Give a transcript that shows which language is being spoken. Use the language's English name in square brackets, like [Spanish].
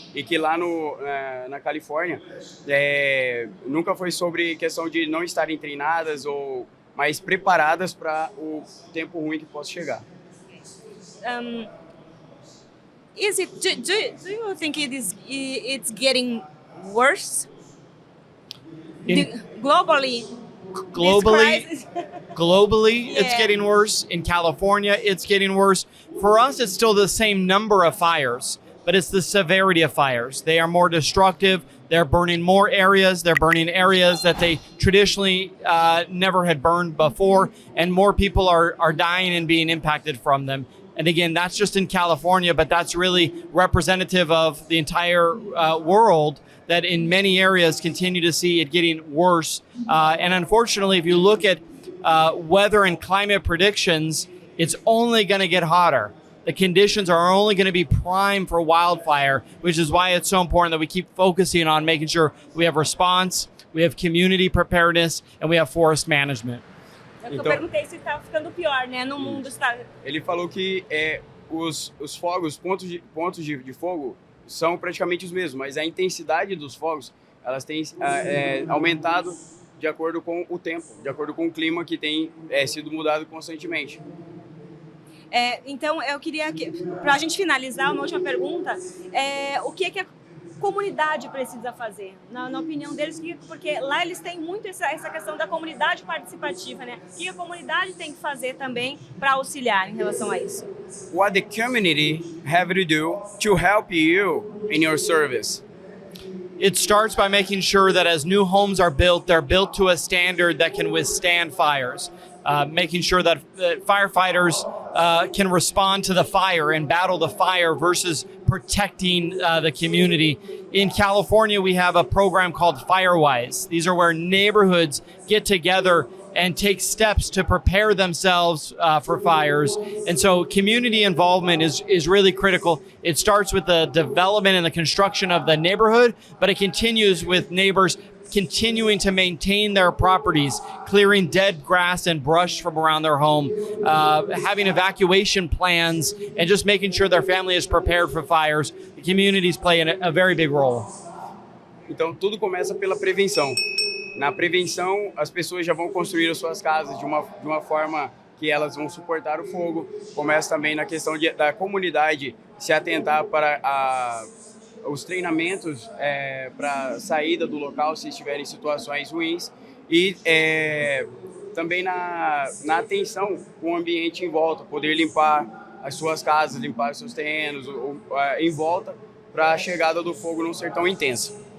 [Portuguese] E que lá na Califórnia nunca foi sobre questão de não estarem treinadas ou mais preparadas para o tempo ruim que possa chegar. [English] Do you think it's getting worse? Globally, it's getting worse. In California, it's getting worse. For us, it's still the same number of fires, but it's the severity of fires. They are more destructive. They're burning more areas. They're burning areas that they traditionally never had burned before, and more people are dying and being impacted from them. And again, that's just in California, but that's really representative of the entire world, that in many areas continue to see it getting worse. And unfortunately, if you look at weather and climate predictions, it's only going to get hotter. The conditions are only going to be prime for wildfire, which is why it's so important that we keep focusing on making sure we have response, we have community preparedness, and we have forest management. [Portuguese] Eu perguntei se está ficando pior, né? No mundo está. Ele falou que os fogos, pontos de fogo, são praticamente os mesmos, mas a intensidade dos fogos, elas têm aumentado de acordo com o tempo, de acordo com o clima que tem sido mudado constantemente. Então, eu queria, para a gente finalizar, uma última pergunta, o que é que a comunidade precisa fazer? Na opinião deles, porque lá eles têm muito essa questão da comunidade participativa, né? O que a comunidade tem que fazer também para auxiliar em relação a isso? [English] What the community have to do to help you in your service? It starts by making sure that as new homes are built, they're built to a standard that can withstand fires. Making sure that firefighters can respond to the fire and battle the fire versus protecting the community. In California, we have a program called Firewise. These are where neighborhoods get together and take steps to prepare themselves for fires. And so community involvement is really critical. It starts with the development and the construction of the neighborhood, but it continues with neighbors continuing to maintain their properties, clearing dead grass and brush from around their home, having evacuation plans, and just making sure their family is prepared for fires. The communities play a very big role. [Portuguese] Então, tudo começa pela prevenção. Na prevenção, as pessoas já vão construir as suas casas de uma forma que elas vão suportar o fogo. Começa também na questão da comunidade se atentar para os treinamentos para saída do local se estiverem em situações ruins e também na atenção com o ambiente em volta, poder limpar as suas casas, limpar os seus terrenos em volta para a chegada do fogo não ser tão intensa.